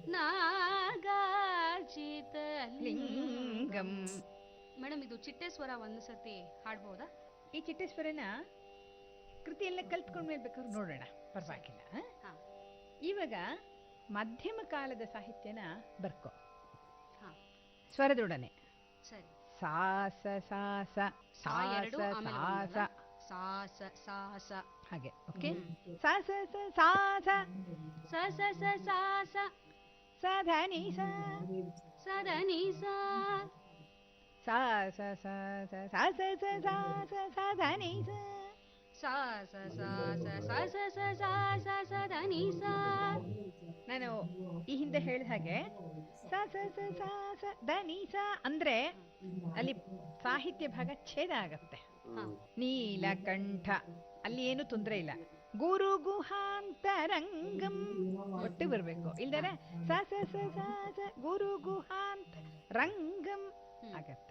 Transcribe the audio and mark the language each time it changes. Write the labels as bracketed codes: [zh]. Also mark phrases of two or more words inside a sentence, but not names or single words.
[sa] ನಾಗಾರ್ಚಿತ ಲಿಂಗಂ. [kn] ಮೇಡಮ್, ಇದು ಚಿಟ್ಟೇಶ್ವರ ಒಂದು ಸತಿ ಹಾಡ್ಬೋದಾ? ಈ ಚಿಟ್ಟೇಶ್ವರನ ಕೃತಿಯೆಲ್ಲ ಕಲ್ತ್ಕೊಂಡ್ಮೇಲೆ ಬೇಕಾದ್ರೆ ನೋಡೋಣ, ಪರವಾಗಿಲ್ಲ. ಇವಾಗ ಮಧ್ಯಮ ಕಾಲದ ಸಾಹಿತ್ಯನ ಬರ್ಕೋ ಸ್ವರದೊಡನೆ. ಸರಿ. ಸಾಸ ಸಾಸ ಸಾಸ ಸಾಸ ಸಾಸ ಸಾಸ ಹಾಗೆ. ಓಕೆ. ಸಾಸ ಸಾಸ ಸ ಸ ಸ ಸಾಸ ಸಧನಿ ಸ ಸದನಿ ಸ ಸಾಸ ಸಾಸ ಸಾಸ ಸಾಸ ಸಧನಿ ಸ ಸಾಸ ಸಾಸ ಸಾಸ ಸಾಸ ಸದನಿ ಸ. ನಾನು ಈ ಹಿಂದೆ ಹೇಳಿದ ಹಾಗೆ ಸಾಸ ಸಾಸ ದನಿ ಸ ಅಂದ್ರೆ ಅಲ್ಲಿ ಸಾಹಿತ್ಯ ಭಾಗ ಛೇದ ಆಗತ್ತೆ. ನೀಲಕಂಠ ಅಲ್ಲಿ ಏನು ತೊಂದರೆ ಇಲ್ಲ. [sa] ಗುರು ಗುಹಾಂತರಂಗಂ [kn] ಒಟ್ಟು ಬರ್ಬೇಕು, ಇಲ್ದರೆ ಸಾಸ ಸಾಸ [sa] ಗುರು ಗುಹಾಂತ ರಂಗಂ [kn] ಆಗತ್ತೆ.